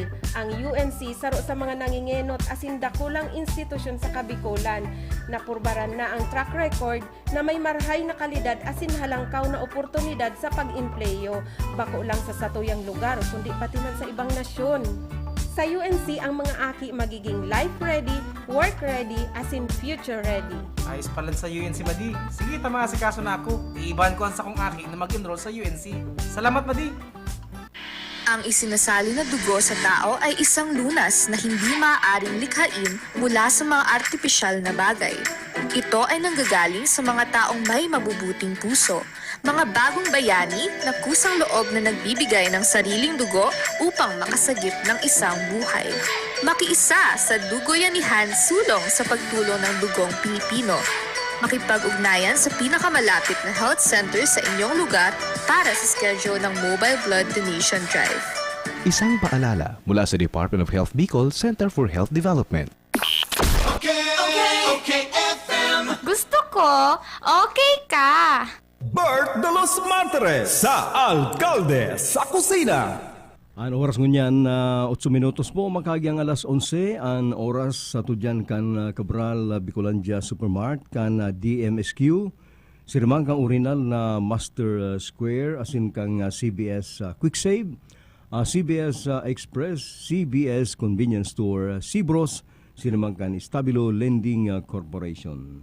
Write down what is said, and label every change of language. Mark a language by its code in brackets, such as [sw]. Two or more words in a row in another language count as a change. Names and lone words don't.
[bik] Ang UNC saro sa mga nangingenot asin dakulang institusyon sa Kabikulan. Napurbaran na ang track record na may marhay na kalidad asin halangkaw na oportunidad sa pag-impleyo. Bako lang sa satuyang lugar, kundi pati man sa ibang nasyon. Sa UNC, ang mga aki magiging [en] life ready, work ready, [bik] asin [en] future ready. [bik] Ayos pala sa UNC, Madi. Sige, tamasikaso na ako. Iibahan ko ang sakong aki na mag-enroll sa UNC. Salamat, Madi! [tl] Ang isinasali na dugo sa tao ay isang lunas na hindi maaaring likhain mula sa mga artipisyal na bagay. Ito ay nanggagaling sa mga taong may mabubuting puso, mga bagong bayani na kusang loob na nagbibigay ng sariling dugo upang makasagip ng isang buhay. Makiisa sa Dugoyanihan sulong sa pagtulong ng dugong Pilipino. Makipag-ugnayan sa pinakamalapit na health center sa inyong lugar para sa schedule ng Mobile Blood Donation Drive. Isang paalala mula sa Department of Health Bicol Center for Health Development. FM. Gusto ko, okay ka. [bik] BERT DELOS MARTIREZ sa Alkalde Sa Kusina. Ang oras ngunyan, 8 minutos po, makagyang alas 11, ang oras sa tudyan kan Cabral Bicolandia Supermart, kan DMSQ, sirmang kang original na Master Square, asin kang CBS Quick Save, CBS Express, CBS Convenience Store, Cibros, sirmang kan Stabilo Lending Corporation.